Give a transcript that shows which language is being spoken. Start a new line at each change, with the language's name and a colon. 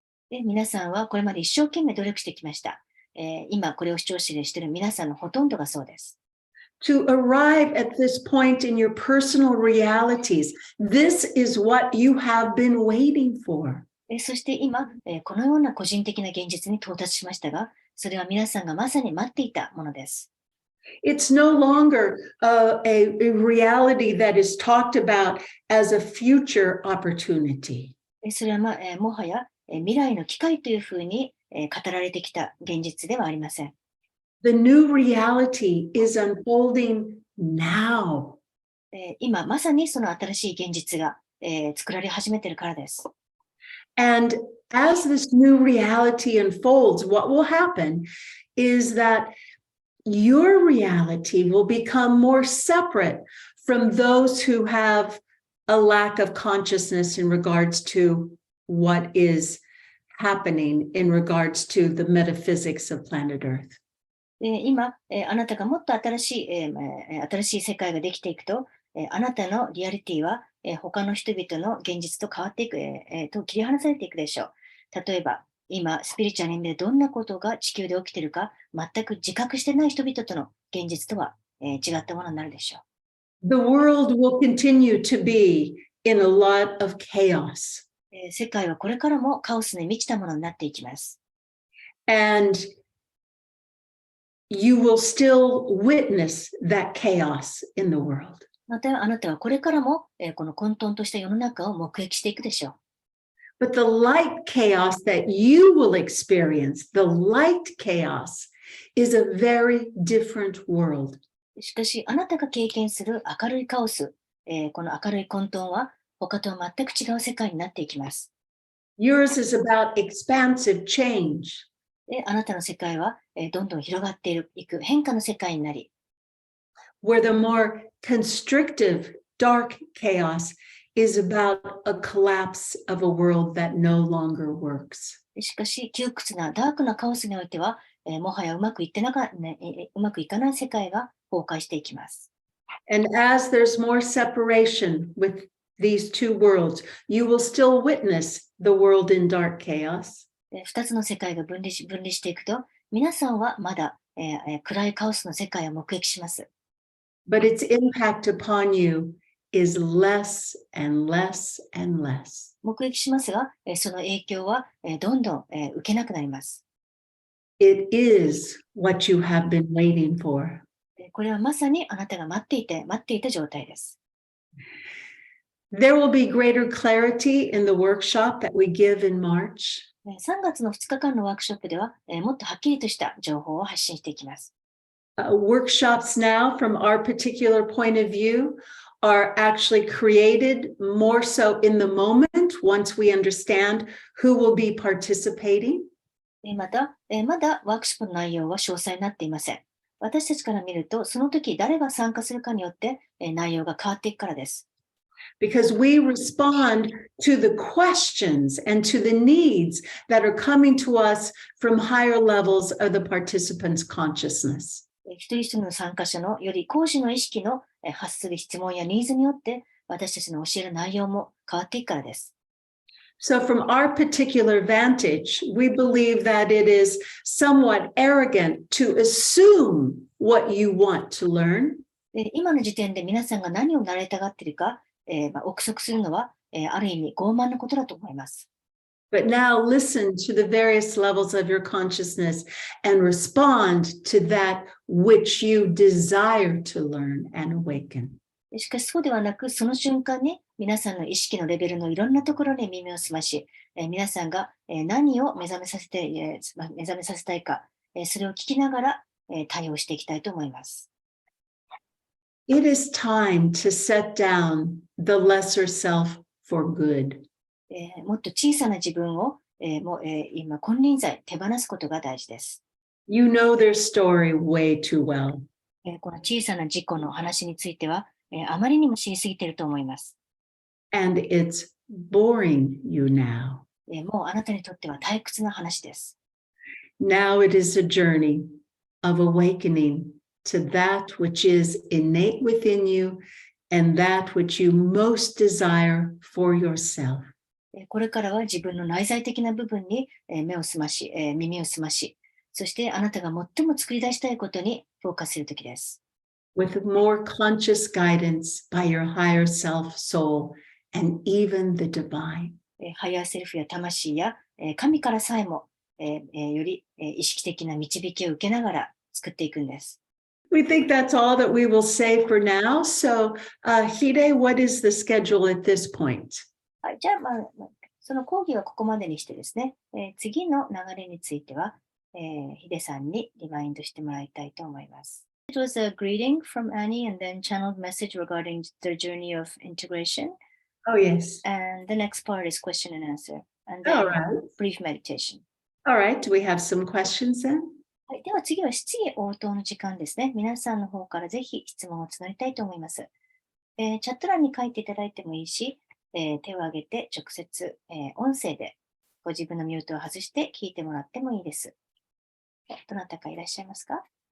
Japanese: で皆さんはこれまで一生懸命努力してきました。今これを視聴している皆さんのほとんどがそうです。
English: To arrive at this point in your personal realities, this is what you have been waiting for.
Japanese: そして今、このような個人的な現実に到達しましたが、それは皆さんがまさに待っていたものです。
English: It's no longer a reality that is talked about as a future opportunity.
Japanese: それは、もはや未来の機会というふうに語られてきた現実ではありません。
English: The new reality is unfolding now.
Japanese: 今まさにその新しい現実が作られ始めているからです。
English: And as this new reality unfolds, what will happen is that your reality will become more separate from those who have a lack of consciousness in regards to what is happening in regards to the metaphysics of planet Earth.
Japanese: 今、あなたがもっと新しい世界ができていくと、あなたのリアリティは他の人々の現実と変わっていく、と切り離されていくでしょう。例えば、今、スピリチュアルでどんなことが地球で起きているか、全く自覚してない人々との現実とは、違ったものになるでしょう。
English: The world will continue to be in a lot of chaos.
Japanese: 世界はこれからもカオスに満ちたものになっていきます。
English: And you will still witness that chaos in the world.
Japanese: またあなたはこれからも、この混沌とした世の中を目撃していくでしょう。
English: But the light chaos that you will experience, the light chaos, is a very different world.
Japanese: しかし、あなたが経験する明るいカオス、この明るい混沌は他とは全く違う世界になっていきます。
English: Yours is about expansive change.
Japanese: で、あなたの世界は、どんどん広がっていく変化の世界になり、
English: where the more constrictive, dark chaos is about a collapse of a world that no longer works.
Japanese: しかし、窮屈なダークなカオスにおいては、もはやうまくいかない世界が崩壊していきます。
English: And as there's more separation with these two worlds, you will still witness the world in dark chaos.
Japanese: 二つの世界が分離していくと、皆さんはまだ、暗いカオスの世界を目撃します。
English: But its impact upon you is less and less and less.
Japanese: 目撃しますが、その影響は、どんどん、受けなくなります。
English: It is what you have been waiting for.
Japanese: これはまさにあなたが待っていた状態です。
English: There will be greater clarity in the workshop that we give in March.
Japanese: 3月の2日間のワークショップでは、もっとはっきりとした情報を発信していきます。
English: Workshops now, from our particular point of view, are actually created more so in the moment once we understand who will be participating.
Japanese: また、まだワークショップの内容は詳細になっていません。私たちから見ると、その時誰が参加するかによって、内容が変わっていくからです。
English: Because we respond to the questions and to the needs that are coming to us from higher levels of the participants' consciousness.
Japanese: 一人一人の参加者のより高次の意識の発する質問やニーズによって、私たちの教える内容も変わっていくからです。
English: So from our particular vantage, we believe that it is somewhat arrogant to assume what you want to learn.
Japanese: 今の時点で皆さんが何を習いたがっているか、憶測するのは、ある意味傲慢なことだと思います。
English: But now listen to the various levels of your consciousness and respond to that which you desire to learn and awaken.
Japanese: しかしそうではなく、その瞬間に皆さんの意識のレベルのいろんなところに耳を澄まし、皆さんが何を目覚めさせたいか、それを聞きながら対応していきたいと思います。
English: It is time to set down the lesser self for good.
Japanese: もっと小さな自分を、今、金輪際手放すことが大事です。
English: You know their story way too well.
Japanese: この小さな自己の話については、あまりにも知りすぎていると思います。
English: And it's boring you now.
Japanese: もうあなたにとっては退屈な話です。
English: Now it is a journey of awakening to that which is innate within you and that which you most desire for yourself.
Japanese: これからは自分の内在的な部分に目を澄まし、耳を澄まし、そしてあなたが最も作り出したいことにフォーカスするときです。
English: With more conscious guidance by your higher self, soul, and even the divine.
Japanese: ハイヤーセルフや魂や神からさえもより意識的な導きを受けながら作っていくんです。
English: We think that's all that we will say for now. So, Hide, what is the schedule at this point?
Japanese: はい、じゃあ、その講義はここまでにしてですね、次の流れについては、ヒデさんにリマインドしてもらいたいと思います。
English: It was a greeting from Annie and then channeled message regarding the journey of integration. Oh, yes. And the next part is question and answer. And then brief meditation. All right. Do we have some questions then?
Japanese: はい、では次は質疑応答の時間ですね。皆さんの方からぜひ質問を募りたいと思います。チャット欄に書いていただいてもいいし、手を挙げて直接、音声でご自分のミュートを外して聞いてもらってもいいです。どなたかいらっしゃいますか？